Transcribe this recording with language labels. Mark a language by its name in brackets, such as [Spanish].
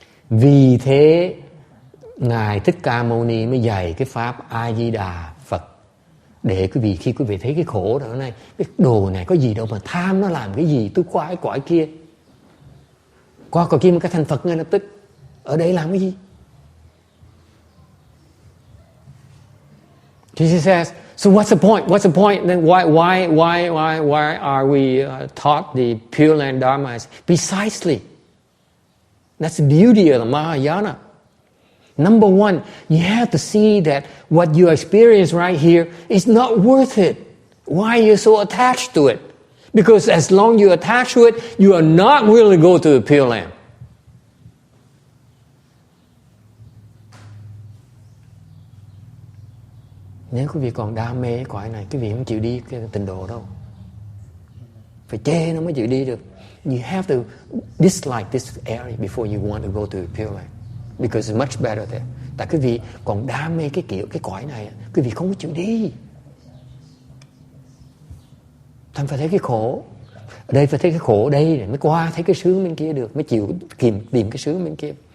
[Vietnamese] Vì thế Ngài Thích Ca Mâu Ni mới dạy cái pháp A Di Đà Phật, để quý vị, khi quý vị thấy cái khổ đó này, cái đồ này có gì đâu mà tham, nó làm cái gì, tôi qua cái cõi kia, qua cõi kia một cái thành Phật ngay lập tức. Ở đây làm cái gì? [English] Jesus says, so what's the point? What's the point? Then why are we taught the Pure Land Dharma? Precisely. That's the beauty of the Mahayana. Number one, you have to see that what you experience right here is not worth it. Why are you so attached to it? Because as long as you're attached to it, you are not willing to go to the Pure Land. [Vietnamese] Nếu quý vị còn đam mê cõi này, quý vị không chịu đi cái tịnh độ đâu. Phải chê nó mới chịu đi được. [English] You have to dislike this area before you want to go to the Pure Land, because it's much better there. [Vietnamese] Tại quý vị còn đam mê cái cõi này, quý vị không có chịu đi. Thành phải thấy cái khổ. Ở đây phải thấy cái khổ ở đây để mới qua thấy cái sướng bên kia được, mới chịu tìm cái sướng bên kia.